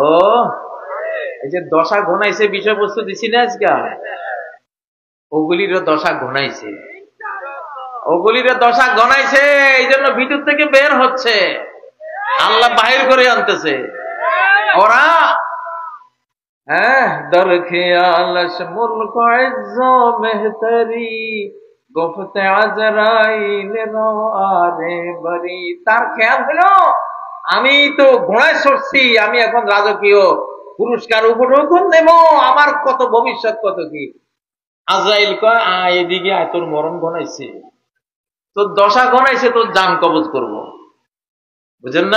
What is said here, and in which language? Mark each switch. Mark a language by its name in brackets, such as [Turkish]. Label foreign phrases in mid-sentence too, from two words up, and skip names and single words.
[Bangla] এই যে দশা ঘনাইছে, বিষয়বস্তু দিছি না আজকে, ওগুলিরও দশা ঘনাইছে, ওগুলিরও দশা ঘনাইছে। এই জন্য ভিতর থেকে বের হচ্ছে, আল্লাহ বাহির করে আনতেছে। [Persian] ওরা در خیالش ملک و عز و مهتری گفت عزرائیل رو آره بری। [Bangla] তার খেয়াল হলো আমি তো ঘোড়ায় চড়ছি, আমি এখন রাজকীয় পুরস্কার উপঢৌকন নেব, আমার কত ভবিষ্যৎ, কত কি। আজরাইল কয় এদিকে আয়, তোর মরণ ঘনাইছে, তোর দশা ঘনাইছে, তোর জান কবজ করব। বুঝেন না?